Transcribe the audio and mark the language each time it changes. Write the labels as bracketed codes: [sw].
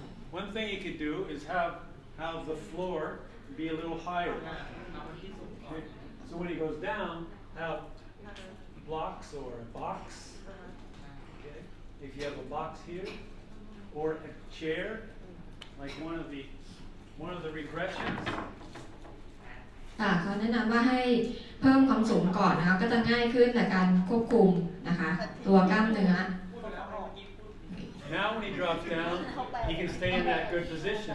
[en] One thing you could do is have the floor be a little higher. Okay? So when he goes down, have blocks or a box. Okay? If you have a box here, or a chair, like one of the regressions. [th] เขาแนะนำว่าให้เพิ่มความสูงก่อนนะคะก็จะง่ายขึ้นในการควบคุมนะคะตัวกล้ามเนื้อ [en] Now when he drops down, he can stay in that good position.